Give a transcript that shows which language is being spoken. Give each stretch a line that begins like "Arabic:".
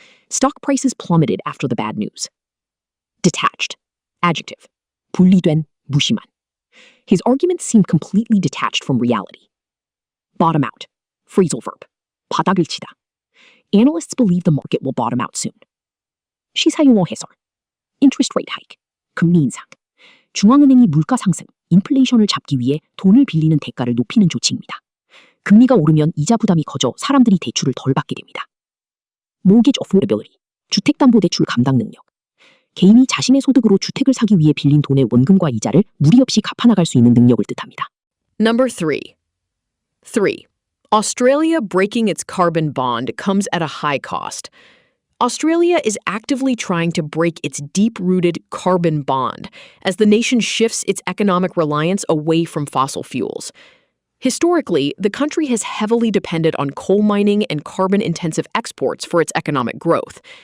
English: Stock prices plummeted after the bad news. Detached. Adjective.
Korean: 분리된, 무심한.
English: His arguments seemed completely detached from reality. Bottom out. Phrasal verb.
Korean: 바닥을 치다.
English: Analysts believe the market will bottom out soon.
Korean: 시사용어 해설.
English: Interest rate hike.
Korean: 금리 인상. 중앙은행이 물가 상승, 인플레이션을 잡기 위해 돈을 빌리는 대가를 높이는 조치입니다. 금리가 오르면 이자 부담이 커져 사람들이 대출을 덜 받게 됩니다.
English: Mortgage affordability.
Korean: 주택담보대출 감당 능력. 개인이 자신의 소득으로 주택을 사기 위해 빌린 돈의 원금과 이자를 무리 없이 갚아나갈 수 있는 능력을 뜻합니다.
English: Number 3. Australia breaking its carbon bond comes at a high cost. Australia is actively trying to break its deep-rooted carbon bond as the nation shifts its economic reliance away from fossil fuels. Historically, the country has heavily depended on coal mining and carbon-intensive exports for its economic growth.